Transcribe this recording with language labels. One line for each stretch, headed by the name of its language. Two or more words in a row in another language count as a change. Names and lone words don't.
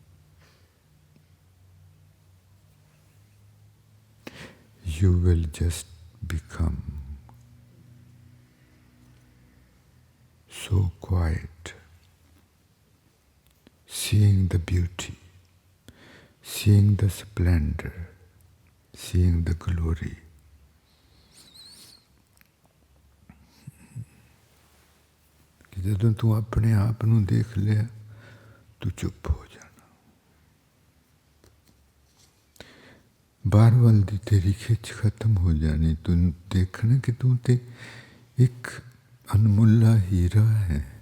English: You will just become so quiet, seeing the beauty, seeing the splendor, seeing the glory.
Punjabi: ਕਿ ਜਦੋਂ ਤੂੰ ਆਪਣੇ ਆਪ ਨੂੰ ਦੇਖ ਲਿਆ, ਤੂੰ ਚੁੱਪ ਹੋ ਜਾਣਾ। ਬਾਹਰ ਵਾਲ ਦੀ ਤੇਰੀ ਖਿੱਚ ਖ਼ਤਮ ਹੋ ਜਾਣੀ, ਤੂੰ ਦੇਖਣਾ ਕਿ ਤੂੰ ਤੇ ਇੱਕ ਅਨਮੁੱਲਾ ਹੀਰਾ ਹੈ।